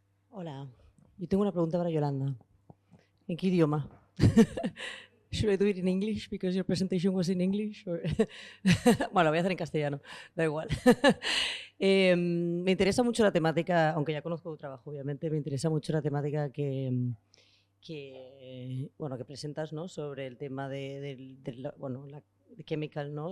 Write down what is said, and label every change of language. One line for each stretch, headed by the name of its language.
Spanish: Hola, yo tengo una pregunta para Yolanda. ¿En qué idioma?
English: Should I do it in English because your presentation was in English?
Spanish: Or bueno, lo voy a hacer en castellano, da igual. Me interesa mucho la temática, aunque ya conozco tu trabajo, obviamente, me interesa mucho la temática que presentas, ¿no? Sobre el tema de chemical, ¿no?